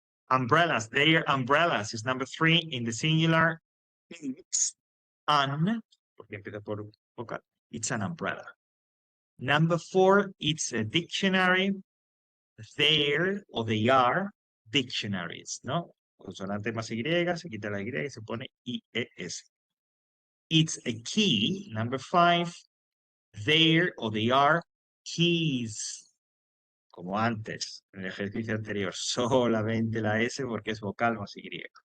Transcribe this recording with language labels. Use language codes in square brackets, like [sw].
[en] Umbrellas, their umbrellas is number three in the singular. It's an, [es] porque empieza por vocal, [en] it's an umbrella. Number four, it's a dictionary. There o they are dictionaries, ¿no? [es] Consonante más Y, se quita la Y y se pone IES. [en] It's a key. Number five, there o they are keys. [es] Como antes, en el ejercicio anterior, solamente la S porque es vocal más Y.